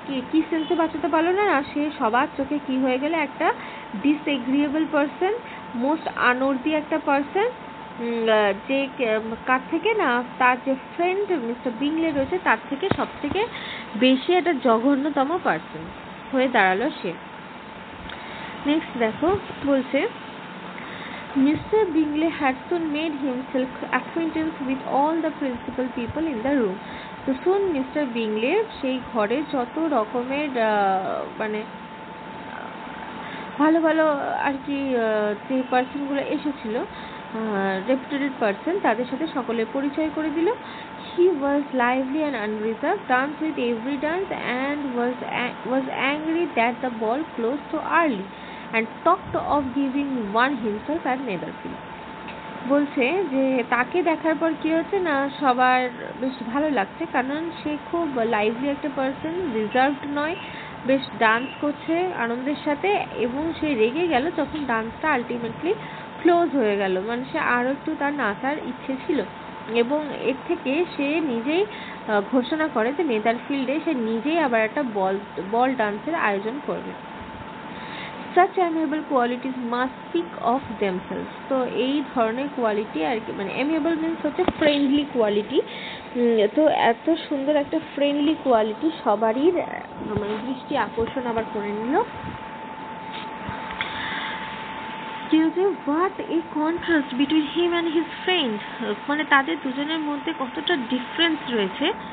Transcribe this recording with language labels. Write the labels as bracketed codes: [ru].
[bn] কি সেন্সে বাঁচাতে পারলো না, সে সবার চোখে কি হয়ে গেলে একটা ডিসএগ্রিয়েবল পার্সন, মোস্ট আনওর্দি একটা পার্সন, যে কার থেকে না, তার যে ফ্রেন্ড মিস্টার বিংলে রয়েছে তার থেকে সব থেকে বেশি একটা জঘন্যতম পার্সন হয়ে দাঁড়ালো সে। নেক্সট দেখো বলছে, Mr. [en] Bingley had soon made himself acquaintance with all the principal people in the room. [bn] তো soon Mr. Bingley সেই ঘরে যত রকমের মানে ভালো ভালো আর কি যে পার্সনগুলো এসেছিল, রেপুটেড পার্সন, তাদের সাথে সকলের পরিচয় করে দিল। [en] He was lively and unreserved, danced with every dance, and was angry that the ball closed so early, and talked of giving one himself at Netherfield. [bn] বলছে যে তাকে দেখার পর কি হচ্ছে না, সবার বেশ ভালো লাগছে, কারণ সে খুব লাইভলি একটা পার্সন, রিজার্ভড নয়, বেশ ডান্স করছে আনন্দের সাথে, এবং সে রেগে গেল যখন ডান্সটা আলটিমেটলি ক্লোজ হয়ে গেল, মানে সে আরও একটু তার নাচার ইচ্ছে ছিল, এবং এর থেকে সে নিজেই ঘোষণা করে যে নেদারফিল্ডে সে নিজেই আবার একটা বল ডান্সের আয়োজন করবে। [en] Such amiable qualities must speak of themselves. [bn] তো এই ধরনের কোয়ালিটি আর কি, মানে amiable means হচ্ছে ফ্রেন্ডলি কোয়ালিটি। তো এত সুন্দর একটা ফ্রেন্ডলি কোয়ালিটি সবারই মানে দৃষ্টি আকর্ষণ আবার করে নিল। কি হচ্ছে, [en] what a contrast between him and his friend, [bn] মানে তাদের দুজনের মধ্যে কতটা ডিফারেন্স রয়েছে।